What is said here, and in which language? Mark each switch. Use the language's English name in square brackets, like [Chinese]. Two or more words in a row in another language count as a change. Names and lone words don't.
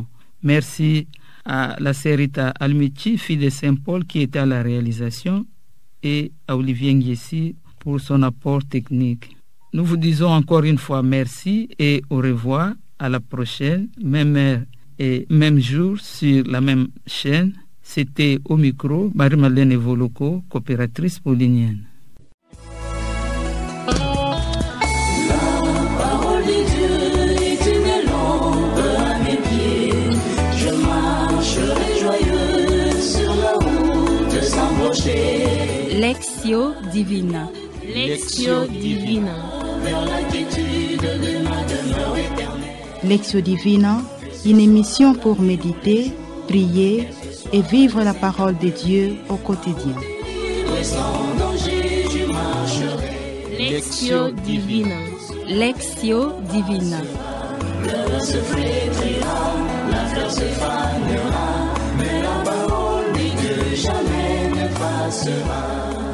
[French] Merci à la sœur Rita Almichi, fille de Saint-Paul, qui était à la réalisation, et à Olivier Nguessi pour son apport technique. Nous vous disons encore une fois merci et au revoir. À la prochaine, même heure et même jour sur la même chaîne. C'était au micro Marie-Madeleine Evoloko, coopératrice paulinienne. Lectio Divina. Lectio Divina. Lectio Divina, une émission pour méditer, prier et vivre la parole de Dieu au quotidien. Lectio Divina. Lectio Divina. Le se flétrira, la fleur se fanera, mais la parole de Dieu jamais ne passera.